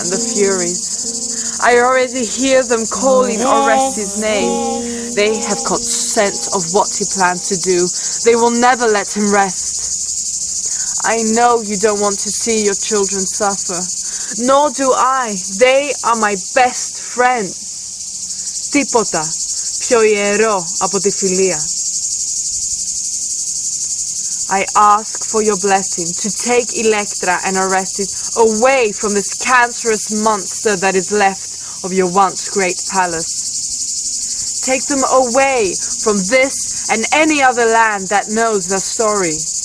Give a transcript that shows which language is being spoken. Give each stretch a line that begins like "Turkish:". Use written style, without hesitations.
English: And the Furies. I already hear them calling Orestes' name. They have caught scent of what he plans to do. They will never let him rest. I know you don't want to see your children suffer. Nor do I. They are my best friends.
Greek: Τίποτα πιο ιερό από τη φιλία.
English: I ask for your blessing to take Electra and Orestes away from this cancerous monster that is left of your once great palace. Take them away from this and any other land that knows their story.